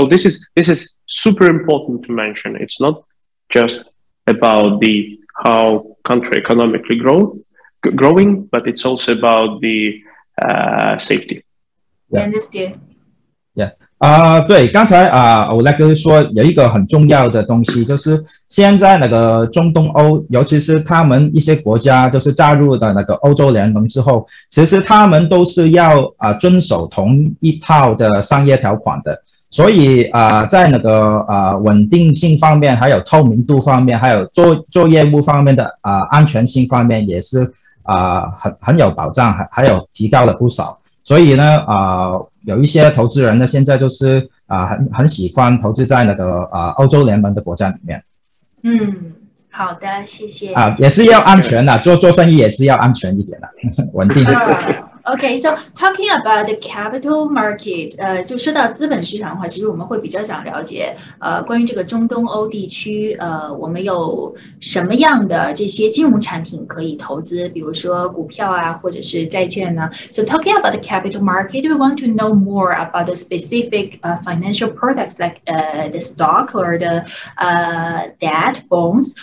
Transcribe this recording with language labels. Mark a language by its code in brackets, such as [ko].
[en] So this is super important to mention. It's not just about how country economically growing, but it's also about the safety. Yeah. Understand. Yeah. [zh] 对，刚才Oleg说有一个很重要的东西，就是现在那个中东欧，尤其是他们一些国家就是加入的那个欧洲联盟之后，其实他们都是要遵守同一套的商业条款的，所以在那个稳定性方面，还有透明度方面，还有做业务方面的安全性方面也是很有保障，还有提高了不少。所以呢有一些投资人呢现在就是很喜欢投资在那个欧洲联盟的国家里面。好的，谢谢。也是要安全的，做生意也是要安全一点的，稳定。 [en] Okay, so talking about the capital market, [zh] 就说到资本市场的话，其实我们会比较想了解，关于这个中东欧地区，我们有什么样的这些金融产品可以投资，比如说股票或者是债券呢 ？ [en] So talking about the capital market, we want to know more about the specific financial products like the stock or the debt, bonds.